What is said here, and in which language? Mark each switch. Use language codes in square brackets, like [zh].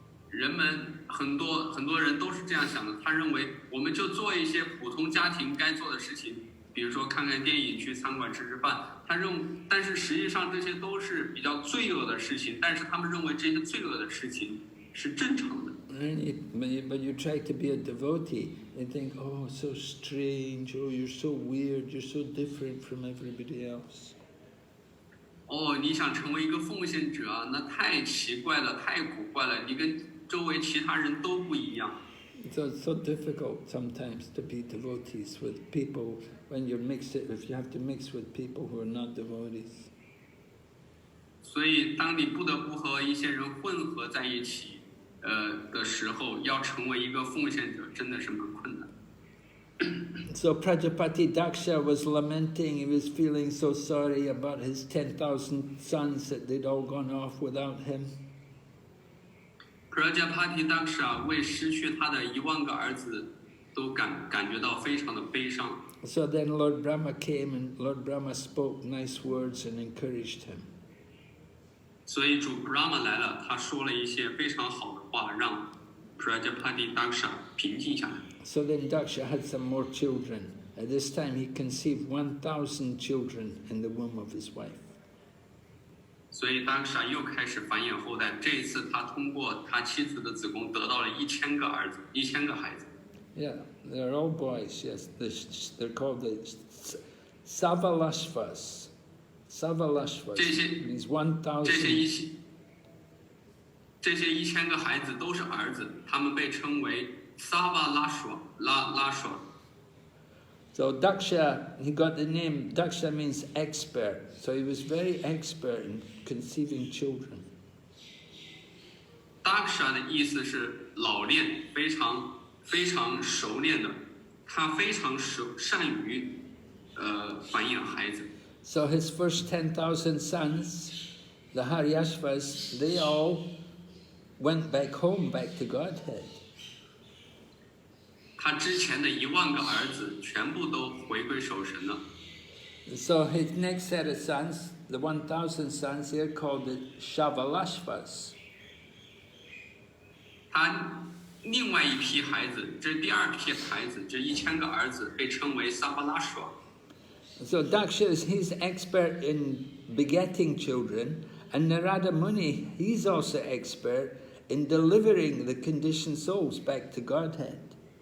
[zh] 人们很多人都是这样想的，他认为我们就做一些普通家庭该做的事情，比如说看看电影、去餐馆吃吃饭。但是实际上这些都是比较罪恶的事情，但是他们认为这些罪恶的事情是正常的。 [en] But you try to be a devotee, they think, oh, so strange, oh, you're so weird, you're so different from everybody else. [zh] 你想成为一个奉献者啊，那太奇怪了，太古怪了，你跟周围其他人都不一样。 [en] So it's so difficult sometimes to be devotees with people when if you have to mix with people who are not devotees. [zh] 所以当你不得不和一些人混合在一起的时候，要成为一个奉献者真的是蛮困难。 [en] So Prajāpati Dakṣa was lamenting, he was feeling so sorry about his 10,000 sons that they'd all gone off without him. [zh] Prajāpati Dakṣa 为失去他的10000个儿子都感觉到非常的悲伤。 [en] So then Lord Brahma came and Lord Brahma spoke nice words and encouraged him. [zh] 所以主 Brahma 来了，他说了一些非常好的话，让 Prajāpati Dakṣa 平静下来。 [en] So then Daksha had some more children. At this time he conceived 1,000 children in the womb of his wife. [zh] 所以 Dakṣa 又开始繁衍后代。这一次他通过他妻子的子宫得到了1000个儿子，1000个孩子。 [en] Yeah, they're all boys. Yes, they're called the Savalashvas. Savalashvas. These 1,000. [zh] 这些1000个孩子都是儿子，他们被称为 Savalashva。 [en] So Daksha, he got the name, Daksha means expert. So he was very expert in conceiving children. [zh] Daksha 的意思是老练，非常熟练的，他非常善于繁衍孩子。 [en] So his first 10,000 sons, the Haryashvas, they all went back home, back to Godhead. [zh] 他之前的10000个儿子全部都回归守神了。 [en] So his next set of sons, the 1,000 sons, they're called the Shavalashvas. [zh] 他另外一批孩子，这第二批孩子，这1000个儿子被称为 Savalashva。 [en] So Daksha he's expert in begetting children, and Nārada Muni, he's also expert in delivering the conditioned souls back to Godhead.